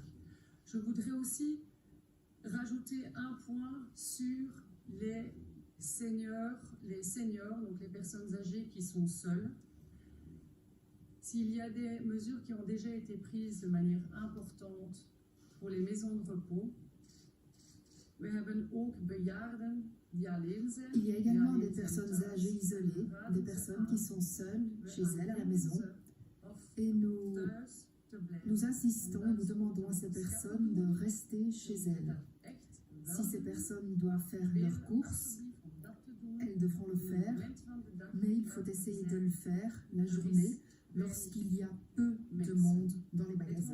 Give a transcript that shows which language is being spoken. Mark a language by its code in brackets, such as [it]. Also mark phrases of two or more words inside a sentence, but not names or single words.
[fr] Je voudrais aussi rajouter un point sur les seniors, donc les personnes âgées qui sont seules. S'il y a des mesures qui ont déjà été prises de manière importante pour les maisons de repos, [nl] we hebben ook bejaarden die alleen zijn. [fr] Il y a également des personnes âgées isolées, des personnes qui sont seules chez elles à la maison. Et nous insistons et nous demandons à ces personnes de rester chez elles. Si ces personnes doivent faire leurs courses, elles devront le faire, mais il faut essayer de le faire la journée lorsqu'il y a peu de monde dans les magasins.